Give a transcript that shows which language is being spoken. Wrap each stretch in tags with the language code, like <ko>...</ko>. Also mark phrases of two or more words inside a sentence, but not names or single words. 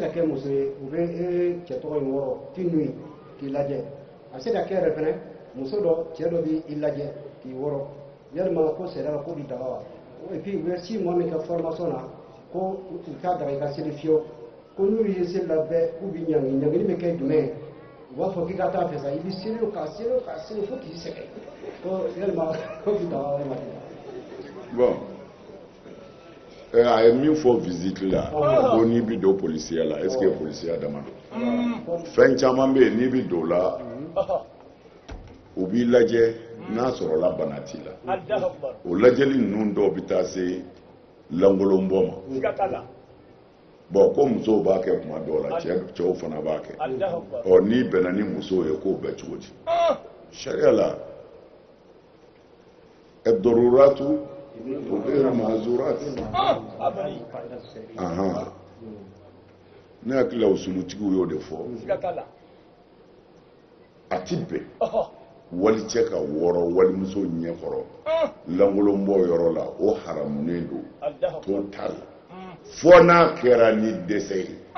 <bm>ka kɛ muso ye u bɛ e cɛ tɔgɔ in wɔrɔ tinu k'i lajɛ a bɛ se ka kɛ yɛrɛ fɛnɛ muso dɔ cɛ dɔ b'i lajɛ k'i wɔrɔ yalima ko sariya la ko di daga wa</bm> <fr>et puis</fr> <bm>u bɛ 6 mois min kɛ formation na ko u t'a daga i ka seli fiyewu ko n'u ye seli labɛn k'u bɛ ɲangi ɲangili bɛ kɛ jumɛn ye u b'a fɔ k'i ka taa fɛ sa i bɛ seli ka seli fo k'i sɛgɛn ko yalima ko di daga walima di daga. bon a ye min fɔ visite la ko n'i bɛ don polisiya la</bm> <fr>est ce que</fr> <bm>polisiya dama don fɛn caman bɛ yen n'i bɛ don o la u b'i lajɛ n'a sɔrɔla bana t'i la o lajɛli ninnu dɔw bɛ taa se langolonbɔ ma bon ko musow b'a kɛ tuma dɔw la cɛw fana b'a kɛ n'i bɛnna ni musow ye k'o bɛ cogo di sariya la</bm> <ar>الضرورة غير معذورات</ar> <bm>ne hakili la usulutigiw y'o de fɔ a ti bɛn wali cɛ ka wɔɔrɔ walimuso ɲɛkɔrɔ lankolon bɔ yɔrɔ la o haramunen don total fɔ n'a kɛra ni dɛsɛ ye</bm>